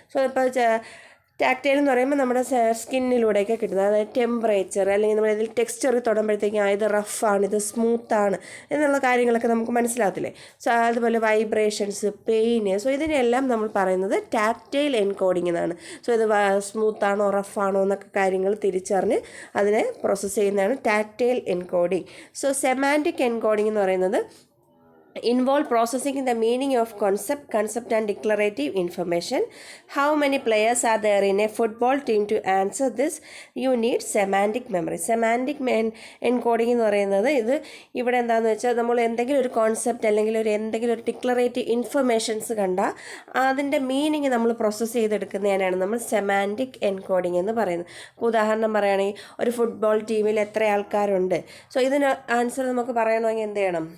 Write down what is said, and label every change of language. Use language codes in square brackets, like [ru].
[ml] So ഇപ്പോൾ tactile എന്ന് പറയുമ്പോൾ നമ്മുടെ സ്കിന്നിലൂടെയൊക്കെ കിട്ടുന്നത്, അതായത് ടെമ്പറേച്ചർ, അല്ലെങ്കിൽ നമ്മൾ ഇതിൽ ടെക്സ്ചർ തൊടുമ്പോഴത്തേക്കും ഇത് റഫാണ്, ഇത് സ്മൂത്താണ് എന്നുള്ള കാര്യങ്ങളൊക്കെ നമുക്ക് മനസ്സിലാകത്തില്ലേ? സോ അതുപോലെ വൈബ്രേഷൻസ്, പെയിന്, സോ ഇതിനെല്ലാം നമ്മൾ പറയുന്നത് ടാക്റ്റൈൽ എൻകോഡിംഗ് എന്നാണ്. സോ ഇത് സ്മൂത്താണോ റഫാണോ എന്നൊക്കെ കാര്യങ്ങൾ തിരിച്ചറിഞ്ഞ് അതിനെ പ്രോസസ്സ് ചെയ്യുന്നതാണ് tactile encoding. So semantic encoding എന്ന് പറയുന്നത് [en] involve processing the meaning of concept and declarative information. How many players are there in a football team? To answer this you need semantic memory. [ml] Semantic encoding എന്ന് പറയുന്നത് ഇവിടെ എന്താണെന്ന് വെച്ചാൽ, നമ്മൾ എന്തെങ്കിലും ഒരു കോൺസെപ്റ്റ് അല്ലെങ്കിൽ എന്തെങ്കിലും ഒരു ഡിക്ലറേറ്റീവ് ഇൻഫർമേഷൻസ് കണ്ടാൽ അതിൻ്റെ മീനിങ് നമ്മൾ പ്രോസസ്സ് ചെയ്തെടുക്കുന്നതിനാണ് നമ്മൾ സെമാൻറ്റിക് എൻകോഡിംഗ് എന്ന് പറയുന്നത്. ഇപ്പോൾ ഉദാഹരണം പറയുകയാണെങ്കിൽ ഒരു ഫുട്ബോൾ ടീമിൽ എത്ര ആൾക്കാരുണ്ട്, സോ ഇതിന് ആൻസർ നമുക്ക് പറയണമെങ്കിൽ എന്ത് ചെയ്യണം?